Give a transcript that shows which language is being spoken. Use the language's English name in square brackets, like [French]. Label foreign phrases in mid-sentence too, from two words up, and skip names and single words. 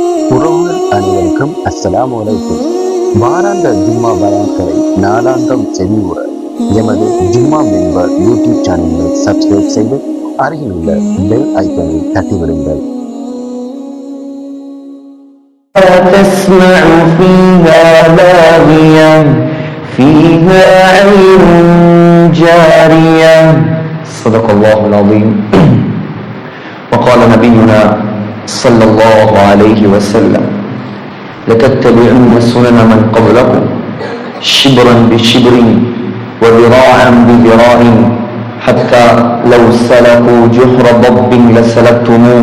[Tamil] உறவுகள் அனைவருக்கும் [Arabic] السلام عليكم. [Tamil] வாராந்த ஜும்மா பயான்களை நாளாந்தம் செவிவுற எமது ஜும்மா மெம்பர் [English] YouTube channel subscribe [Tamil] செய்து அருகில் உள்ள [English] bell icon [Tamil] தட்டிவிடுங்கள். [Arabic] تسمع فيها لاغيا فيها عين جارية صدق الله العظيم. وقال نبينا صلى الله عليه وسلم لتتبعن سنن من قبلكم شبرا بشبر وذراعا بذراع حتى لو سلكوا جحر ضب لسلكتموه.